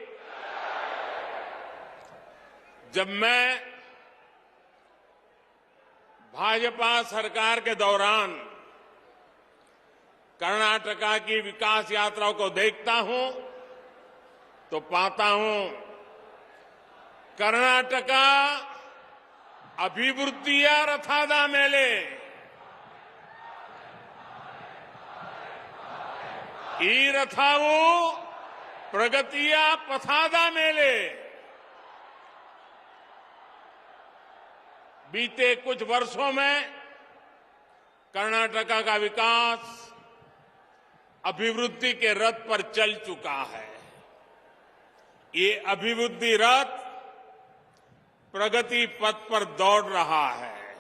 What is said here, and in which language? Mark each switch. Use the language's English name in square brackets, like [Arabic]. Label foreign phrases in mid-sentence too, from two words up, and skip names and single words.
[Hindi] जब मैं भाजपा सरकार के दौरान कर्नाटक की विकास यात्राओं को देखता हूं तो पाता हूं कर्नाटक [Kannada] अभिवृद्धिಯ ರಥದ ಮೇಲೆ ಈ ರಥವು ಪ್ರಗತಿಯ ಪಥದ ಮೇಲೆ [Hindi] बीते कुछ वर्षों में कर्नाटक का विकास अभिवृद्धि के रथ पर चल चुका है। ये अभिवृद्धि रथ प्रगति पथ पर दौड़ रहा है।